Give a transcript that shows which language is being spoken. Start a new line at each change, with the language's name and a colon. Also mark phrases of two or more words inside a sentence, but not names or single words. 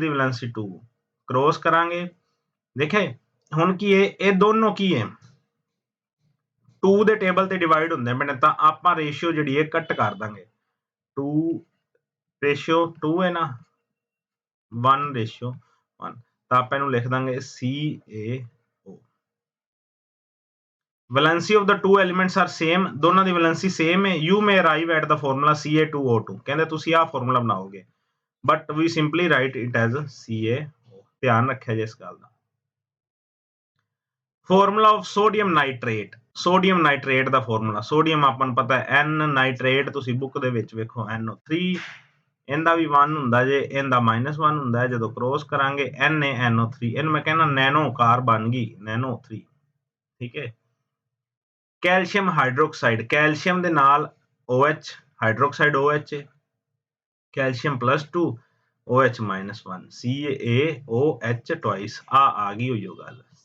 Punjabi: ਦੀ ਵੈਲੈਂਸੀ 2 ਕ੍ਰੋਸ ਕਰਾਂਗੇ ਦੇਖੇ ਹੁਣ ਕੀ ਇਹ ਦੋਨੋਂ ਕੀ ਹੈ 2 ਦੇ ਟੇਬਲ ਤੇ ਡਿਵਾਈਡ ਹੁੰਦੇ ਪਏ ਨੇ ਤਾਂ ਆਪਾਂ ਰੇਸ਼ੀਓ ਜਿਹੜੀ ਹੈ ਕੱਟ ਕਰ ਦਾਂਗੇ 2 ਰੇਸ਼ੀਓ 2 ਹੈ ਨਾ 1:1 ਤਾਂ ਆਪਾਂ ਇਹਨੂੰ ਲਿਖ ਦਾਂਗੇ CaO
English: valency of the two elements are same
Punjabi: ਦੋਨਾਂ ਦੀ valency same ਹੈ
English: you may arrive at the formula Ca2O2
Punjabi: ਕਹਿੰਦੇ ਤੁਸੀਂ ਆਹ ਫਾਰਮੂਲਾ ਬਣਾਓਗੇ
English: but we simply write it as CaO
Punjabi: ਧਿਆਨ ਰੱਖਿਆ ਜੇ ਇਸ ਗੱਲ ਦਾ
English: formula of sodium nitrate
Punjabi: ਦਾ ਫਾਰਮੂਲਾ ਸੋਡੀਅਮ ਆਪਾਂ ਨੂੰ ਪਤਾ ਹੈ N ਨਾਈਟ੍ਰੇਟ ਤੁਸੀਂ ਬੁੱਕ ਦੇ ਵਿੱਚ ਵੇਖੋ NO3 ਇਹਦਾ ਵੀ 1 ਹੁੰਦਾ ਜੇ ਇਹਦਾ -1 ਹੁੰਦਾ ਹੈ ਜਦੋਂ ਕ੍ਰੋਸ ਕਰਾਂਗੇ NaNO3 ਇਹਨੂੰ ਮੈਂ ਕਹਿੰਦਾ ਨੈਨੋ ਕਾਰ ਬਣ ਗਈ NaNO3 ਠੀਕ ਹੈ
English: calcium hydroxide
Punjabi: ਕੈਲਸ਼ੀਅਮ ਦੇ ਨਾਲ OH ਹਾਈਡਰੋਕਸਾਈਡ OH ਕੈਲਸ਼ੀਅਮ +2 OH -1 CaOH ਟਵਾਈਸ ਆ ਗਈ ਹੋਈ ਗੱਲ